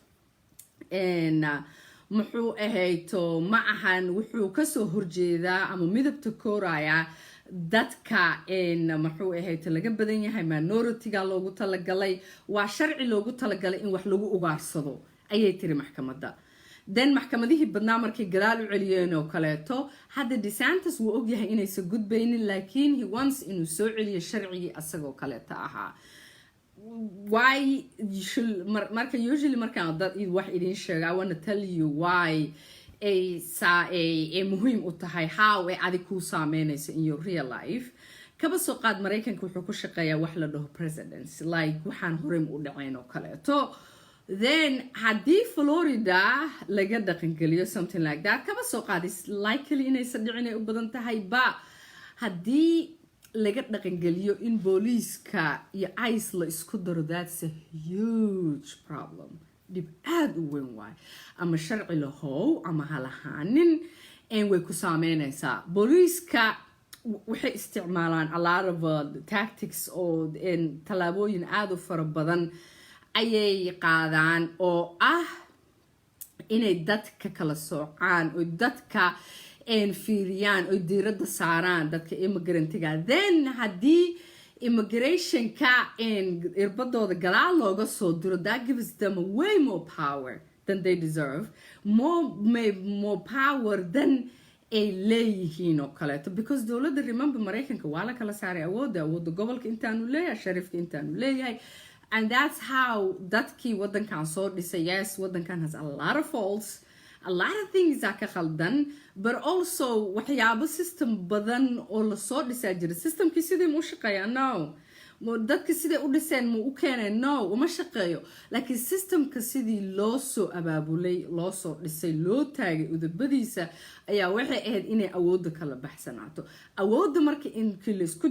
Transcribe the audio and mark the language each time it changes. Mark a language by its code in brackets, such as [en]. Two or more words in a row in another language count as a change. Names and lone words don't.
[so] muxuu ahayto ma ahan wuxuu kasoo horjeedaa ama midabta kooraya dadka muxuu ahayto laga badan yahay minority-ga loogu talagalay waa sharci loogu talagalay in wax lagu ugaarsado ayay tiri maxkamadda then maxkamadihii badnaa markay gadaal u celiyeen oo kaleeto hadda DeSantis wuu ogyahay inaysan gudbaynin laakiin [en] he wants [so] inuu soo celiyo sharcigii asagoo kaleeto ahaa why marka usually markaan dad wax idin sheego [en] I want to tell you why [so] ay muhiim u tahay how ay adig ku saameynayso [en] in your real life [so] kaba soo qaad Mareykanka wuxuu ku shaqeeyaa wax la dhaho [en] presidents like [so] waxaan horey u dhacayn oo kaleeto then haddii Florida laga dhaqangeliyo [en] something like that [so] kaba soo qaad [en] is likely [so] inaysan dhicin ay u badan tahay ba haddii laga dhaqangeliyo in booliiska iyo ICE la isku daro [en] that's a huge problem [so] dib aad u weyn waay ama sharci lahow ama halahaanin way ku saameynaysaa booliiska waxay isticmaalaan [en] a lot of [so] tactics oo tallaabooyin aad u fara badan ayay qaadaan oo ah inay dadka kala soocaan oo dadka fiiriyaan oo diiradda saaraan dadka immigrantiga then haddii immigrationka irbadooda gadaal looga soo diro [en] that gives them way more power than they deserve more power than [so] ay leeyihiin oo kaleeto because dowladda remember Mareykanka waa la kala saaray awoodda gobolka intaanu leeyahay shariifka intaanu leeyahay [en] and that's how [so] dadkii wadankan soo dhisay yes wadankan [en] has a lot of faults a lot of things [so] are ka khaldan [en] but also [so] waxyaabo system badan oo la soo dhisaa jira systemkii sidii mu shaqeeyaa no dadka sidee u dhiseen mu u keeneen no uma shaqeeyo laakiin systemka sidii loo soo abaabulay loo soo dhisay loo taagay udubadiisa ayaa waxay ahayd inay awoodda kala baxsanaato awoodda marka inkii la isku